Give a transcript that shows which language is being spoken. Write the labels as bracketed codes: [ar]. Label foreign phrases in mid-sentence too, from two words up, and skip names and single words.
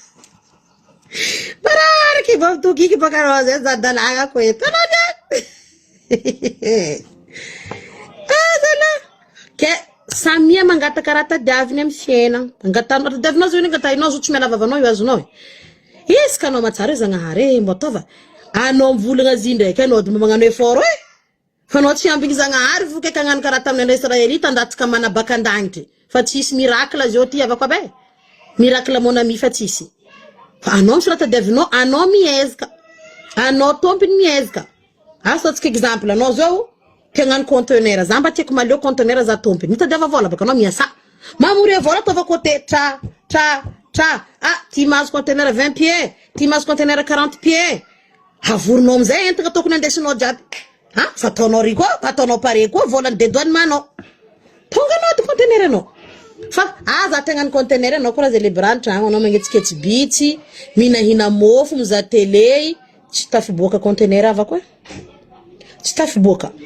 [mg] barariky vao tokiky baka rao zay zadalagna ko eto anao zala ke samia mangata karaha tadiaviny amy fiainagna angatanao tadiavinao zao angatainao zo tsy miala vavanao io azonao izy ka anao matsara zagnahary mbo atova anao mivolagna azy ndraiky anao dima magnano effort fa anao tsy ambigny zagnahary fo ke kagnano karaha tamin'ny Israelita andatsika manabaka andagnitry fa tsisy miracle zio ty avako abe miracle mon ami fa tsisy fa anao misorata diavinao anao miezaka anao tompony miezaka asatsika exemple anao zao tegnano conteneur za mba tiako maleo conteneur za tompony mitadiava vola baka anao miasa mamory vola tova côté tra ti mazo conteneur 20 pieds ti mazo conteneur 40 pieds havorinao amizay entana tokony andesinao jiaby fataonao ry koa ataonao pare koa volany dédouanement tonga anao ty conteneur anao fa za tegnano conteneur anao koa zay le brantragno anao magnetsiketsy bitsy minahina mofo miza télé tsy tafiboaka conteneur avako tsy tafiboaka